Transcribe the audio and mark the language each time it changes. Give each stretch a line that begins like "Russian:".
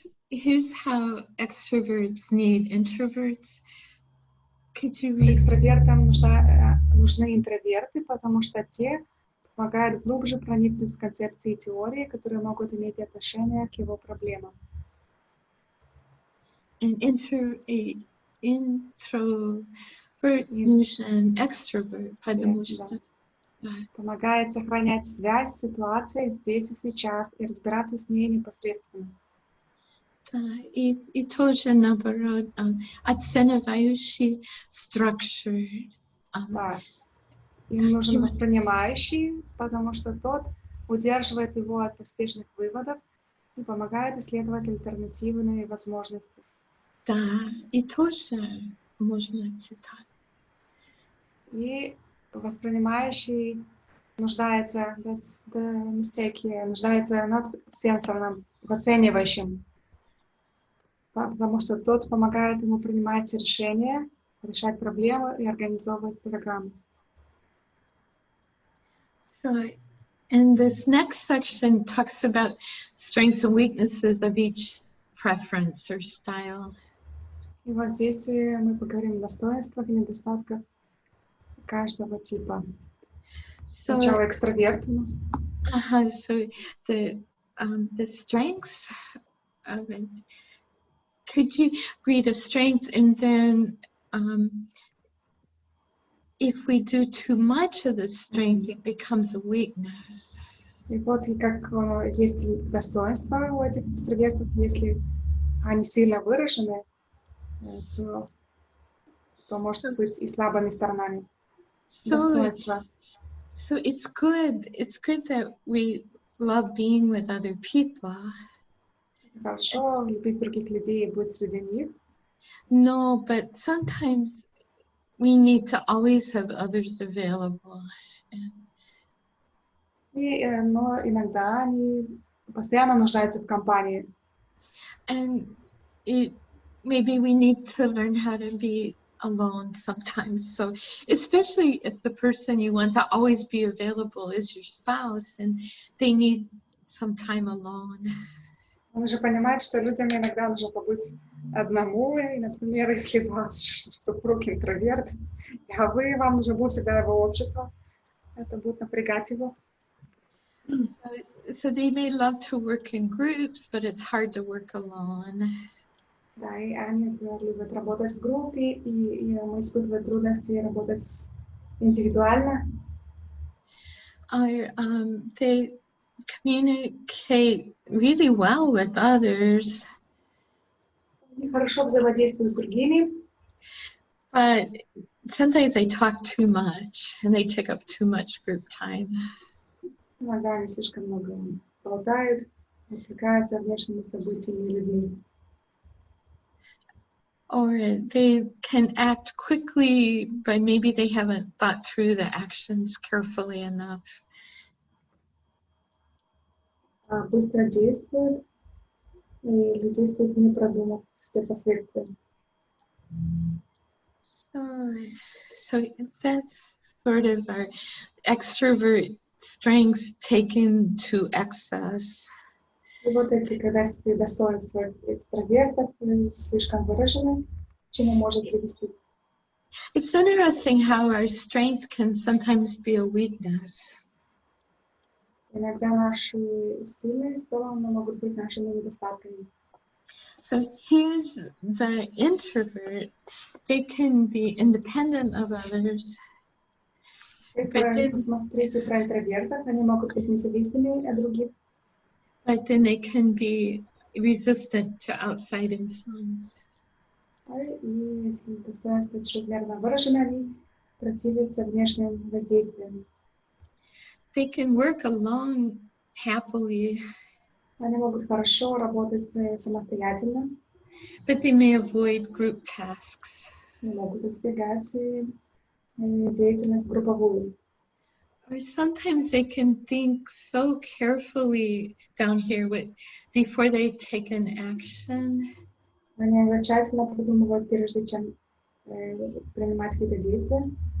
English: Here's how extroverts need introverts. Could you read?
Russian: Экстравертам нужны интроверты, потому что те помогают глубже проникнуть в концепции и теории, которые могут иметь отношение к его проблемам.
English: An introvert
Russian: нужен extrovert, потому что помогает сохранять связь с ситуацией здесь и сейчас и разбираться с ней непосредственно. И тоже наоборот, оценивающий structured. Да. Им нужен воспринимающий, потому что тот удерживает его от поспешных выводов и помогает исследовать альтернативные возможности. Да, и тоже можно читать. И воспринимающий нуждается,
English: that's the mistake here,
Russian: нуждается
English: not
Russian: в сенсорном, в оценивающем, потому что тот помогает ему принимать решения, решать проблемы и организовывать программы.
English: So, and this next section talks about strengths and weaknesses of each preference or style.
Russian: И вот здесь мы поговорим о достоинствах и недостатках каждого типа. Сначала экстраверт.
English: So the strengths of it. Could you read a strength and then if we do too much of the strength, it becomes a weakness.
Russian: И вот как есть достоинства у этих экстравертов, если они сильно выражены, то может быть и слабыми сторонами. Достоинства.
English: So it's good that we love being with other people.
Russian: Хорошо любить других людей и быть среди них.
English: No, but sometimes we need to always have others available.
Russian: Но иногда они постоянно нуждаются в компании.
English: And maybe we need to learn how to be alone sometimes. So especially if the person you want to always be available is your spouse and they need some time alone.
Russian: Нужно понимать, что людям иногда нужно побыть одному, и, например, если ваш супруг интроверт, а вам нужно будет всегда его общество, это будет напрягать его.
English: So they may love to work in groups, but it's hard to work alone.
Russian: Да, и они, например, любят работать в группе, и мы испытываем трудности работать индивидуально.
English: They communicate really well with others.
Russian: Они хорошо взаимодействуют с другими.
English: But sometimes they talk too much and they take up too much group time.
Russian: Иногда они слишком много болтают, отвлекаются внешними событиями и людьми.
English: Or they can act quickly, but maybe they haven't thought through the actions carefully enough.
Russian: Быстро действуют или действуют не продумав все последствия.
English: So that's sort of our extrovert strengths taken to excess.
Russian: И вот эти, когда достоинства экстравертов слишком выражены, к чему может привести.
English: It's interesting how our strength can sometimes be a weakness.
Russian: Иногда наши сильные стороны могут быть нашими недостатками.
English: So here's the introvert. They can be independent of others.
Russian: Посмотрите про интровертов, они могут быть независимыми от других.
English: But then they can be resistant to outside influence.
Russian: И если достоинства чрезмерно выражены, они противятся внешним воздействиям.
English: They can work alone happily.
Russian: Они могут хорошо работать самостоятельно.
English: but they may avoid group tasks.
Russian: И могут избегать деятельность групповую.
English: Or sometimes they can think so carefully down here before they take an action.
Russian: Они тщательно продумывают, прежде чем принимать какие-то действия.